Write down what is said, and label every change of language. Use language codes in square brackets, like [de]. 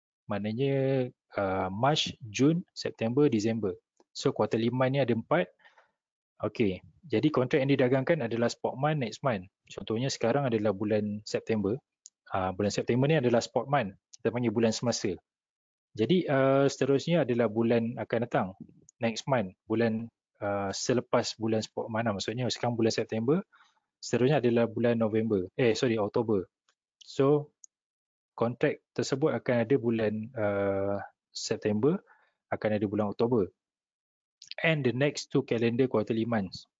[ms] Maknanya March, June, September, December. So quarterly month ni ada 4. Okey, jadi kontrak yang didagangkan adalah spot month next month. Contohnya sekarang adalah bulan September. Bulan September ni adalah spot month. Kita panggil bulan semasa. Jadi seterusnya adalah bulan akan datang. [en] Next month, [ms] bulan selepas bulan spot month. Maksudnya sekarang bulan September, seterusnya adalah bulan Oktober. So kontrak tersebut akan ada bulan September, akan ada bulan Oktober. [en] And the next two calendar quarterly months.